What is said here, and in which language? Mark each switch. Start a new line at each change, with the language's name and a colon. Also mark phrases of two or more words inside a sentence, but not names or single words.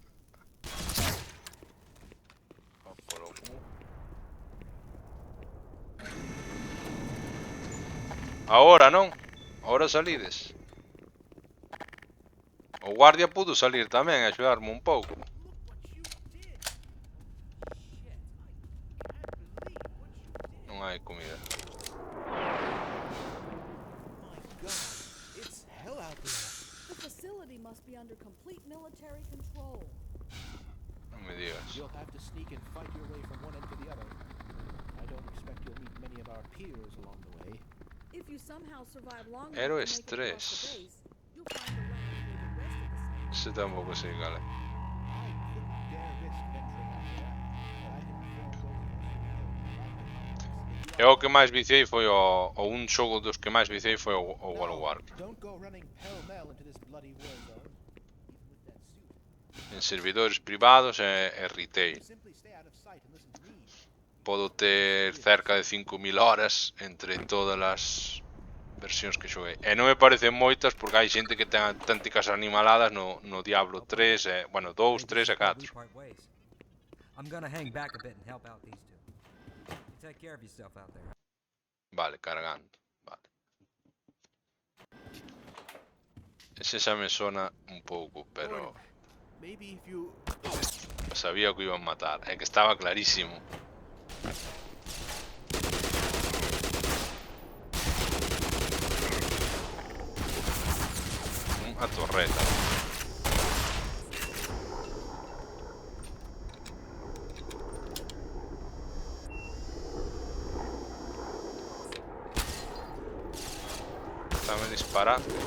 Galician: Ahora non? Ahora salides? O guardia pudo salir tamén a axudarme un pouco. Non hai comida.
English: It's hell out there. The facility must be under complete military control.
Galician: Non me digas.
English: You'll have to sneak and fight your way from one end to the other. I don't expect you'll meet many of our peers along the way. If you somehow survive long Ero enough to make it across
Galician: estrés.
English: the base, you'll find a way to the rest of the
Galician: Se tampouco sei cal é.
English: I couldn't dare risk venturing out there, but I can inform those of us who know.
Galician: Eu o que máis viciei foi o un xogo dos que máis viciei foi o World of Warcraft.
English: Don't go running pell-mell into this bloody war zone. Even with that suit.
Galician: En servidores privados e retail.
English: Simply stay out of sight and listen to me.
Galician: Podo ter cerca de 5000 horas entre todas as versións que xoguei. E non me parecen moitas porque hai xente que ten auténticas animaladas no Diablo 3 e, bueno, 2, 3 e 4.
English: I'm gonna hang back a bit and help out these two. You take care of yourself out there.
Galician: Vale, cargando. Vale. Ese xa me sona un pouco, pero
English: Maybe if you...
Galician: sabía que iban a matar. É que estaba clarísimo. A torreta. Estame disparando.